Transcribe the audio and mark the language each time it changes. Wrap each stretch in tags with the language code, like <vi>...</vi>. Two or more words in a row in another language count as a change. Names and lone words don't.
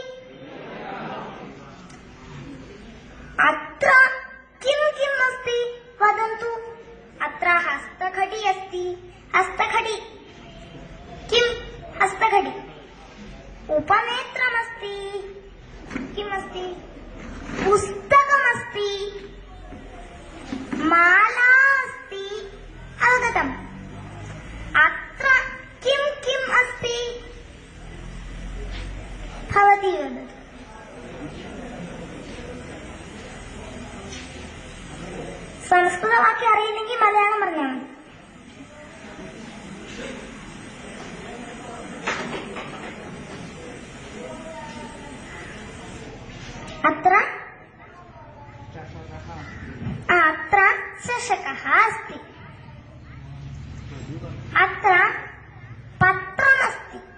<sa>अत्र किम् किम् अस्ति वदन्तु अत्र हस्तघटी अस्ति हस्तघटी किम् हस्तघटी उपनेत्रमस्ति किमस्ति पुस्तकमस्ति माला अस्ति अवगतम् अत्र किं किम् अस्ति भवती वदतु</sa> <ml>സംസ്കൃതവാക്യം അറിയില്ലെങ്കിൽ മലയാളം പറഞ്ഞാൽ മതി</ml> <sa>अत्र चषकः अस्ति अत्र पत्रमस्ति</sa>